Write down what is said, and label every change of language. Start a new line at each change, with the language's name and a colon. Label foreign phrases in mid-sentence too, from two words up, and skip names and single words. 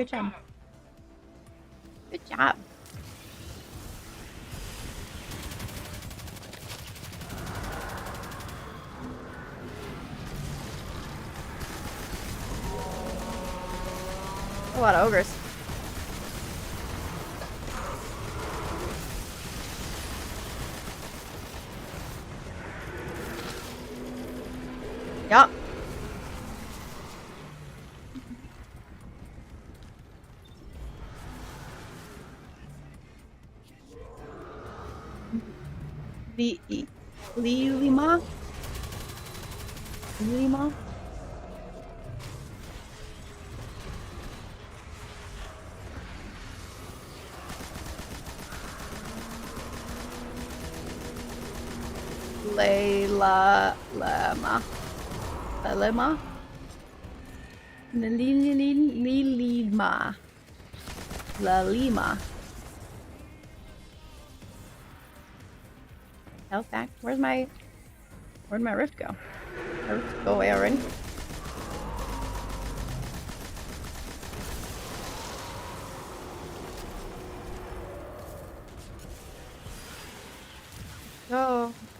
English: Good job. Good job. A lot of ogres. Yup. Lima? Lima? Layla Lama. Lima? Lima. La Lima. Health back. Where'd my rift go? My rift go away already? Oh.